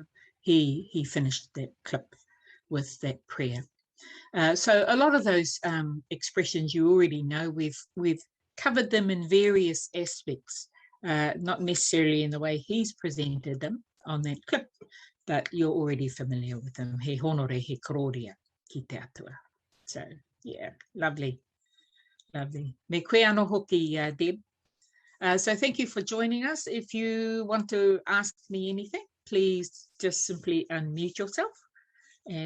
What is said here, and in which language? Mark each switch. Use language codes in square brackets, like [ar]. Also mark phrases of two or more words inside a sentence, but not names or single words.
[en] He finished that clip with that prayer. So a lot of those expressions you already know, we've covered them in various aspects, not necessarily in the way he's presented them, on that clip, but you're already familiar with him. [mi] He honore he karakia ki te atua. [en] So, yeah, lovely, lovely. [mi] Me koe anō hoki, Deb. [en] So thank you for joining us. If you want to ask me anything, please just simply unmute yourself. And